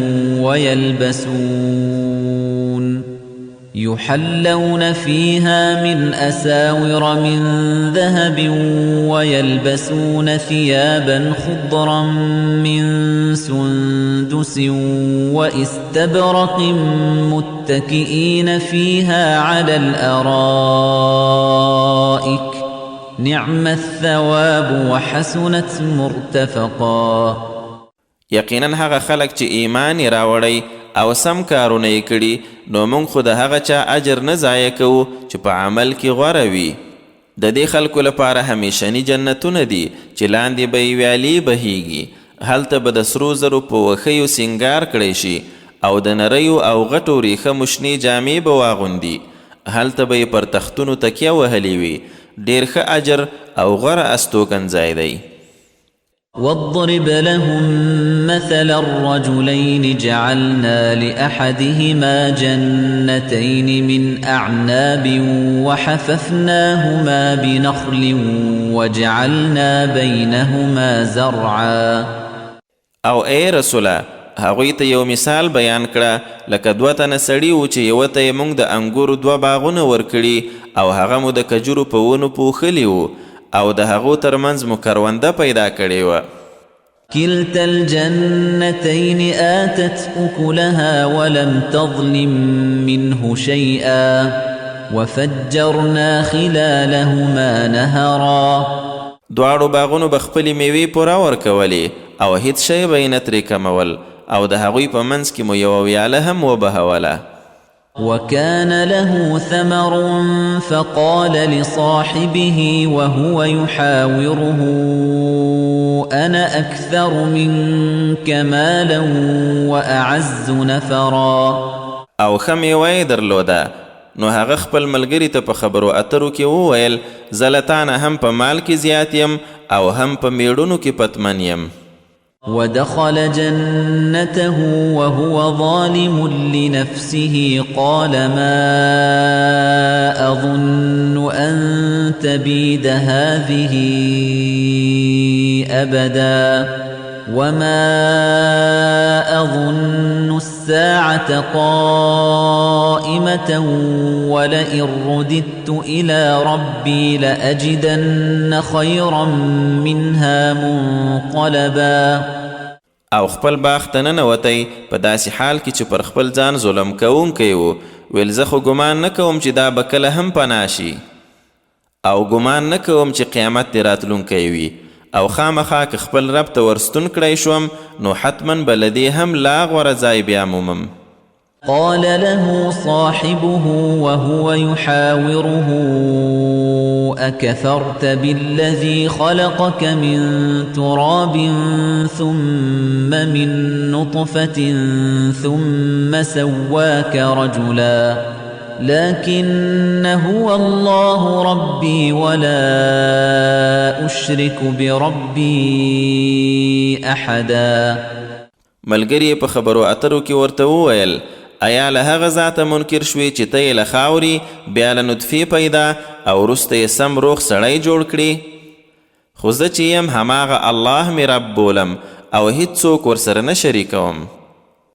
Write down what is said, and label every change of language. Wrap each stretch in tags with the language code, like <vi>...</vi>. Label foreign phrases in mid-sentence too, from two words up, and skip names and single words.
<ar>ويلبسون ثيابا خضرا من سندس واستبرق متكئين فيها على الأرائك نعم الثواب وحسنت مرتفقا.</ar> <ps>یقینا هغه خلک چې ایمان یې راوړی او سم کارونه یې کړي نو موږ خو د هغه چا اجر نه ضایع کوو چې په عمل کې غوره وي. د دې خلکو لپاره همیشني جنتونه دي چې لاندې به یې ویالې بهیږي. هلته به د سرو زرو په وښیو سینګار کړی شي او د نریو او غټو ریښمو شنې جامې به واغوندي. هلته به یې پر تختونو تکیه وهلې وي. ډېر ښه اجر او غوره استوګنځای دی.</ps> <ar>واضرب لهم مثل الرجلين جعلنا لأحدهما جنتين من أعناب وحففناهما بنخل وجعلنا بينهما زرعا.</ar> <ps>او اے رسولا هغوی ته یو مثال بیان کړه لکه دوه تنه سړي و چې یوه ته یې موږ د انګورو دوه باغونه ورکړي او هغه مو د کجورو په ونو پوښلي وو او د هغو ترمنځ مو کرونده پیدا کړې وه.</ps> <ar>كلتا الجنتين آتت أكلها ولم تظلم منه شيئا وفجرنا خلالهما نهرا.</ar> <ps>دواړو باغونو به خپلې میوې پوره ورکولې او هیڅ شی به یې نه ترې کمول او د هغوی په منځ کې مو یوه ویاله هم وبهوله.</ps> <ar>وكان له ثمر فقال لصاحبه وهو يحاوره أنا أكثر منك مالا وأعز نفرا.</ar> <ps>او ښه میوه یې درلوده نو هغه خپل ملګري ته په خبرو اترو کې وویل زه له تا نه هم په مال کې زیات یم او هم په میړونو کې پتمن یم.</ps> <ar>ودخل جنته وهو ظالم لنفسه قال ما أظن أن تبيد هذه أبدا وما أظن الساعة قائمة ولئن رددت إلى ربي لأجدن خيرا منها منقلبا.</ar> <ps>او خپل باغ ته ننوتی په داسې حال کې چې پر خپل ځان ظلم کوونکی و. ویل زه خو ګمان نه کوم چې دا به کله هم پناه شي او ګمان نه کوم چې قیامت دې راتلونکی وي او خامخا که خپل رب ته ورستون کړی شوم نو حتما به له دې هم لا غوره ځای بیا مومم.</ps> <ar>قال له صاحبه وهو يحاوره أكفرت بالذي خلقك من تراب ثم من نطفة ثم سواك رجلا لكن هو الله ربي ولا أشرك بربي أحدا.</ar> <ps>ملګری په خبرو اترو کې ورته وویل ایا له هغه ذاته منکر شوي چې ته یې له خاورې بیا له نطفې پیدا او وروسته یې سم روغ سړی جوړ کړي؟ خو زه چې یم هماغه الله مې رب بولم او هیڅ څوک ورسره نه شریکوم.</ps>